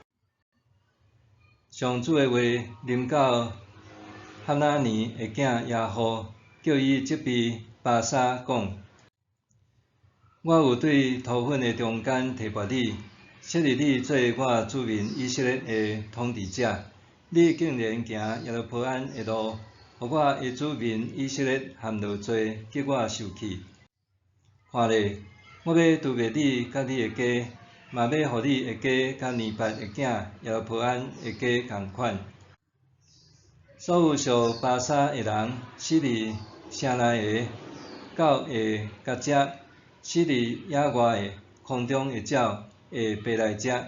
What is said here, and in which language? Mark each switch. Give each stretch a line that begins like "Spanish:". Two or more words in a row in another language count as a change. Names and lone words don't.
Min Nan Chinese: 上主的话临到哈拿尼的囝亚户，叫伊责备巴沙讲：我有对土粉的中间提拔你，设立你做我子民以色列的统治者。你竟然行耶罗波安的路，互我的子民以色列陷落罪，叫我受气。看咧，我要除灭你甲你的家，嘛要互你的家甲尼伯的囝耶罗波安的家同款。所有属巴沙的人，死伫城内的，狗会甲食；死伫野外的，空中的鸟会爬来食。